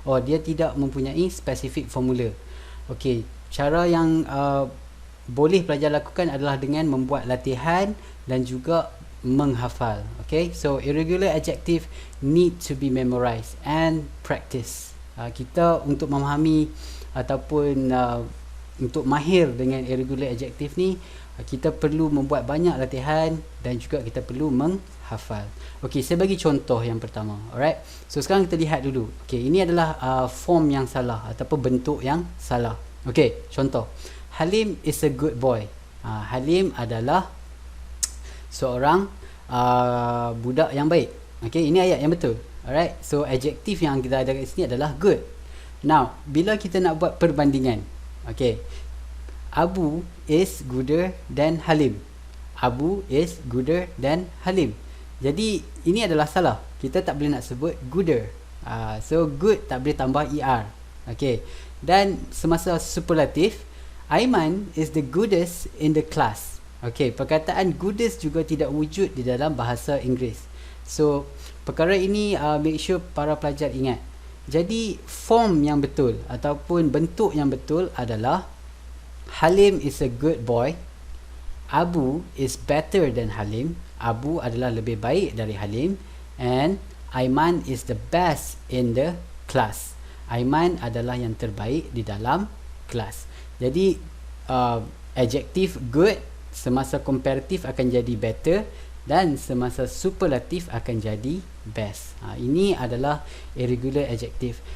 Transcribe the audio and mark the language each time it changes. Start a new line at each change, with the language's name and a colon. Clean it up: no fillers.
Malay: Dia tidak mempunyai specific formula.
English: Okay.
Malay: Cara yang boleh pelajar lakukan adalah dengan membuat latihan dan juga menghafal.
English: Okay, so irregular adjective need to be memorized and practice.
Malay: Kita untuk memahami ataupun untuk mahir dengan irregular adjective ni, kita perlu membuat banyak latihan dan juga kita perlu menghafal. Okay, saya bagi contoh yang pertama. Alright, so sekarang kita lihat dulu. Okay, ini adalah form yang salah ataupun bentuk yang salah. Okay, contoh.
English: Halim is a good boy.
Malay: Halim adalah seorang budak yang baik. Okay, ini ayat yang betul. Alright, so adjektif yang kita ada kat sini adalah good.
English: Now,
Malay: bila kita nak buat perbandingan,
English: okay, Abu is gooder than Halim. Abu is gooder than Halim.
Malay: Jadi ini adalah salah. Kita tak boleh nak sebut gooder. So good tak boleh tambah er.
English: Okay,
Malay: dan semasa superlatif,
English: Aiman is the goodest in the class.
Malay: Okay, perkataan goodest juga tidak wujud di dalam bahasa Inggeris. So, perkara ini make sure para pelajar ingat. Jadi, form yang betul ataupun bentuk yang betul adalah
English: Halim is a good boy. Abu is better than Halim.
Malay: Abu adalah lebih baik dari Halim.
English: And Aiman is the best in the class.
Malay: Aiman adalah yang terbaik di dalam kelas. Jadi adjektif good semasa komparatif akan jadi better, dan semasa superlatif akan jadi best. Ini adalah irregular adjective.